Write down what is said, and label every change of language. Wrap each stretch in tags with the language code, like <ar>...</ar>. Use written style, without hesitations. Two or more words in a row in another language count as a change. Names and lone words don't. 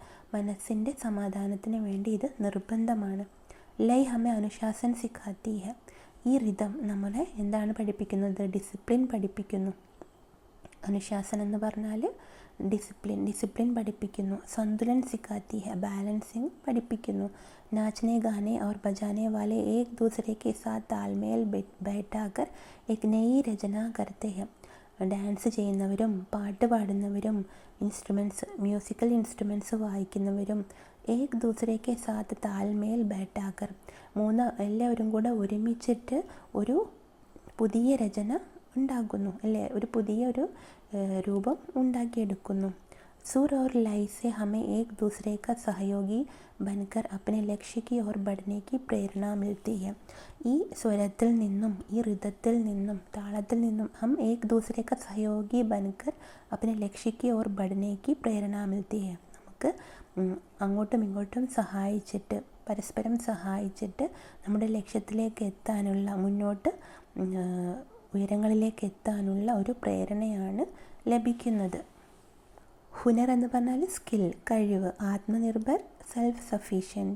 <ml>മനസ്സിൻ്റെ സമാധാനത്തിന് വേണ്ടി ഇത് നിർബന്ധമാണ്.</ml> <hi>लय हमें अनुशासन सिखाती है.</hi> <ml>ഈ റിതം നമ്മളെ എന്താണ് പഠിപ്പിക്കുന്നത്? ഡിസിപ്ലിൻ പഠിപ്പിക്കുന്നു. അനുശാസനം എന്ന് പറഞ്ഞാൽ ഡിസിപ്ലിൻ പഠിപ്പിക്കുന്നു.</ml> <hi>संतुलन सिखाती है,</hi> <ml>ബാലൻസിങ് പഠിപ്പിക്കുന്നു.</ml> <hi>नाचने गाने और बजाने वाले एक दूसरे के साथ तालमेल बैठाकर एक नई रचना करते हैं.</hi> <ml>ഡാൻസ് ചെയ്യുന്നവരും പാട്ട് പാടുന്നവരും</ml> <en>musical instruments</en> <ml>വായിക്കുന്നവരും</ml> <hi>एक दूसरे साथ तालमेल बैठाकर</hi> <ml>എല്ലാവരും കൂടെ ഒരുമിച്ചിട്ട് ഒരു പുതിയ രചന ഉണ്ടാക്കുന്നു അല്ലേ, ഒരു പുതിയൊരു രൂപം ഉണ്ടാക്കിയെടുക്കുന്നു.</ml> <hi>सुर और लय से हमें एक दूसरे का सहयोगी बनकर अपने लक्ष्य की ओर बढ़ने की പ്രേരണ मिलती है.</hi> <ml>ഈ സ്വരത്തിൽ നിന്നും ഈ ഋതത്തിൽ നിന്നും താളത്തിൽ നിന്നും</ml> <hi>हम एक दूसरे का सहयोगी बनकर अपने लक्ष्य की ओर बढ़ने की പ്രേരണ मिलती है.</hi> <ml>നമുക്ക് അങ്ങോട്ടും ഇങ്ങോട്ടും സഹായിച്ചിട്ട് പരസ്പരം സഹായിച്ചിട്ട് നമ്മുടെ ലക്ഷ്യത്തിലേക്ക് എത്താനുള്ള മുന്നോട്ട് ഉയരങ്ങളിലേക്ക് എത്താനുള്ള ഒരു പ്രേരണയാണ് ലഭിക്കുന്നത്. ഹുനർ എന്ന് പറഞ്ഞാൽ സ്കിൽ, കഴിവ്. ആത്മനിർഭർ,</ml> <en>self sufficient.</en>